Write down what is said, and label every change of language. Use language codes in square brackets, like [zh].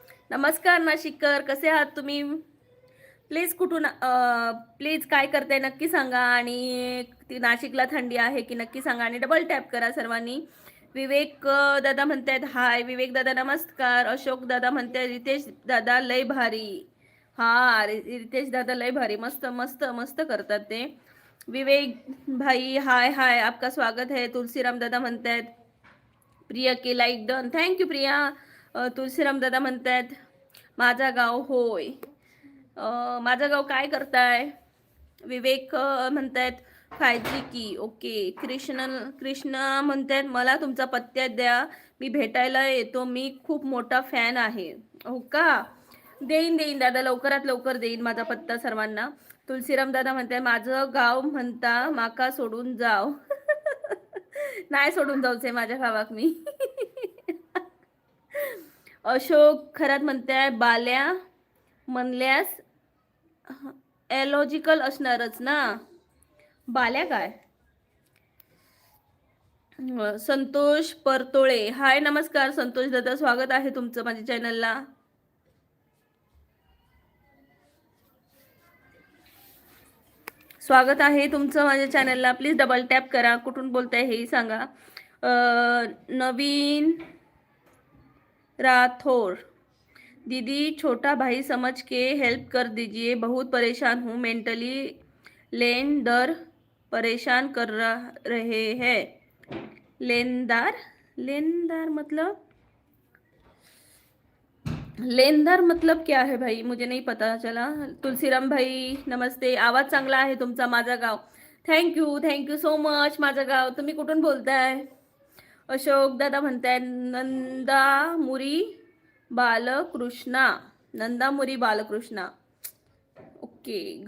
[mr] नमस्कार नाशिककर, कसे आहात तुम्ही? प्लीज कुठून प्लीज काय करताय नक्की सांगा, आणि ती नाशिकला थंडी आहे की नक्की सांगा, आणि डबल टॅप करा सर्वांनी। विवेक दादा म्हणतायत हाय। विवेक दादा नमस्कार। अशोक दादा म्हणतायत रितेश दादा लय भारी, हा रितेश दादा लय भारी, मस्त मस्त मस्त करतात ते। विवेक भाई हाय हाय, [hi] आपका स्वागत है। [mr] तुलसीराम दादा म्हणतायत प्रिया के like done, thank you Priya. Tulsiram दादा म्हणतायत माझा गाव होय। माझा गाव काय करताय? विवेक म्हणतायत खायची की, ओके। कृष्ण म्हणतायत मला तुमचा पत्ता द्या, मी भेटायला येतो, मी खूप मोठा फॅन आहे। हो का? देईन देईन दादा, लवकरात लवकर देईन माझा पत्ता सर्वांना। तुलसीराम दादा म्हणताय माझं गाव म्हणता माका सोडून जाव। नाही सोडून जाऊचे माझ्या गावाक मी। अशोक खरात म्हणताय बाल्या म्हणल्यास एलॉजिकल असणारच ना, बाल्या काय? संतोष परतोळे हाय नमस्कार संतोष दादा, स्वागत आहे तुमचं माझ्या चॅनलला। स्वागत आहे तुमचं माझ्या चॅनलला, प्लीज डबल टॅप करा। कुठून बोलताय हेही सांगा। [hi] नवीन राठौर, दीदी छोटा भाई समझ के हेल्प कर दीजिए, बहुत परेशान हूँ मेंटली, लेनदार परेशान कर रहे हैं। लेनदार, लेनदार मतलब, लेनदार मतलब क्या है भाई, मुझे नहीं पता चला। [mr] तुलसीराम भाई नमस्ते, आवाज चांगला आहे तुमचा। माझा गाव, थँक्यू थँक्यू सो मच। माझा गाव, तुम्ही कुठून बोलताय? अशोक दादा म्हणताय नंदामुरी बालकृष्णा, नंदामुरी बालकृष्णा, ओके।